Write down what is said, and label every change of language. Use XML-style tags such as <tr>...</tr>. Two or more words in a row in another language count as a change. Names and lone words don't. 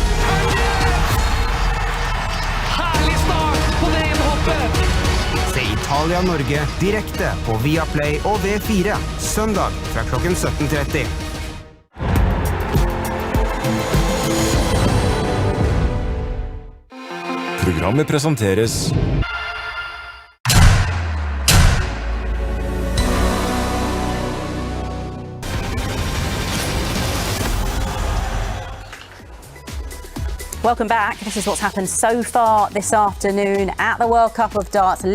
<no>Herlig start på det innhoppet. Se Italia-Norge direkte på Viaplay og V4, søndag fra klokken 17:30. Programmet presenteres</no> <en>Welcome back. This is what's happened so far this afternoon at the World Cup of Darts.</en>